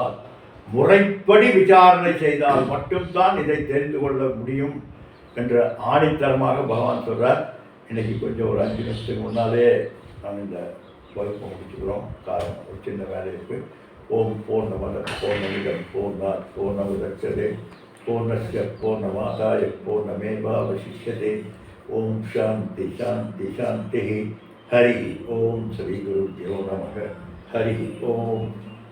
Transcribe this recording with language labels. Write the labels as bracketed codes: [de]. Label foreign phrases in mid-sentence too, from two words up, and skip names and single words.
[ta] முறைப்படி விசாரணை செய்தால் மட்டும்தான் இதை தெரிந்து கொள்ள முடியும் என்று ஆணித்தரமாக பகவான் சொல்றார். இன்னைக்கு கொஞ்சம் ஒரு 5 நிமிஷத்துக்கு முன்னாலே நாம் இந்த வகுப்பை முடிச்சுக்கிறோம். காரணம் ஒரு சின்ன வேலை இருக்குது. [sa] ॐ पूर्णमदः पूर्णमिदं पूर्णात् पूर्णमुदच्यते पूर्णस्य पूर्णमादाय पूर्णमेवावशिष्यते. ॐ शान्तिः शान्तिः शान्तिः। हरि ॐ श्री गुरुभ्यो नमः. हरि ॐ.